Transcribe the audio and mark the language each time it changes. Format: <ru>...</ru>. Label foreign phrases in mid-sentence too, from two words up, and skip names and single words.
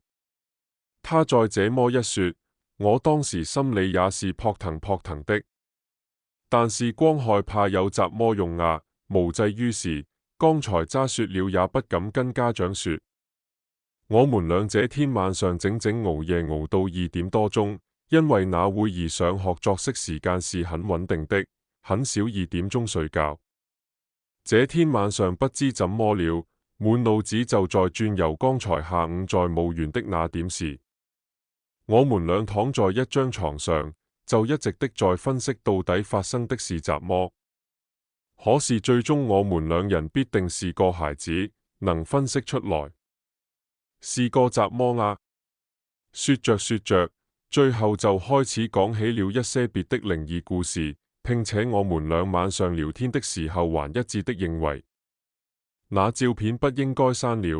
<zh>他再這麼一說，我當時心裏也是撲騰撲騰的，但是光害怕有什麼用啊，無濟於事。剛才渣說了也不敢跟家長說。我們倆這天晚上整整熬夜熬到2點多鐘，因為那會兒上學作息時間是很穩定的，很少2點鐘睡覺。這天晚上不知怎麼了，滿腦子就在轉悠剛才下午在墓園的那點事。我們倆躺在一張床上，就一直的在分析到底發生的是什麼。可是最終我們兩人必定是個孩子，能分析出來是個怎麼啊？說着說着，最後就開始講起了一些別的靈異故事，並且我們倆晚上聊天的時候還一致的認為， 那照片不應該刪了。</zh>